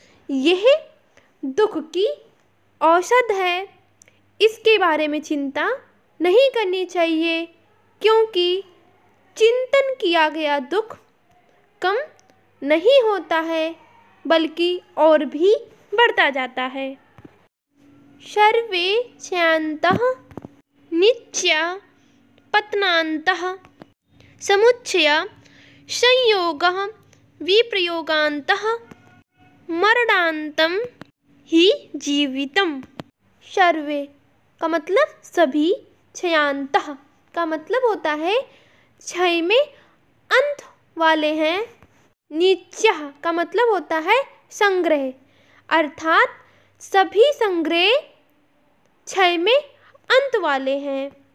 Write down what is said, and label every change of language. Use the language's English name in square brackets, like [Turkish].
[Hindi] यह दुख की औषध है, इसके बारे में चिंता नहीं करनी चाहिए क्योंकि चिंतन किया गया दुख कम नहीं होता है बल्कि और भी बढ़ता जाता है। [Sanskrit] सर्वे क्षयान्तः नित्या पतनान्तः समुच्चय संयोगः विप्रयोगान्तः मरणान्तं ही जीवितम्। [Hindi] सर्वे का मतलब सभी, क्षयान्तः का मतलब होता है क्षय में अंत वाले हैं, नित्यः का मतलब होता है संग्रह, अर्थात सभी संग्रह क्षय में अंत वाले हैं।